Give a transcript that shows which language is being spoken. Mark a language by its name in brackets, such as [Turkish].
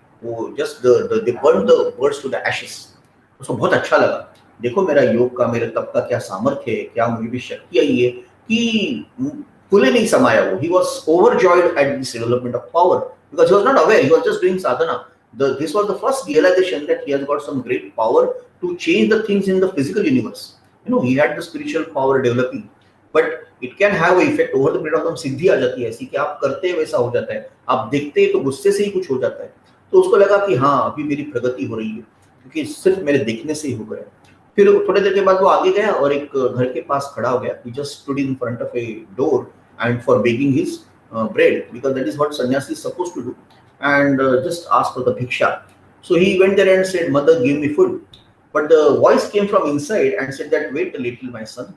[Hindi] वो [English] Just they burn the birds to the ashes. [Hindi] उसको बहुत अच्छा लगा, देखो मेरा योग का, मेरे तप का क्या सामर्थ्य है, क्या मुझे भी शक्ति आई है कि फूले नहीं समाया वो। [English] He was overjoyed at this development of power because he was not aware, he was just doing sadhana. This was the first realization that he has got some great power to change the things in the physical universe. You know, he had the spiritual power developing, but it can have an effect over the period of time। [Hindi] सिद्धि आ जाती है ऐसी कि आप करते हैं वैसा हो जाता है, आप देखते हैं तो गुस्से से ही कुछ हो जाता है। तो उसको लगा कि हाँ अभी मेरी प्रगति हो रही है, क्योंकि सिर्फ मेरे देखने से ही हो गया। फिर थोड़ी देर के बाद वो आगे गया और एक घर के पास खड़ा हो गया। [English] He just stood in front of a door and for begging his bread, because that is what sannyasi is supposed to do, and just ask for the bhiksha. So he went there and said, "Mother, give me food." But the voice came from inside and said that wait a little my son।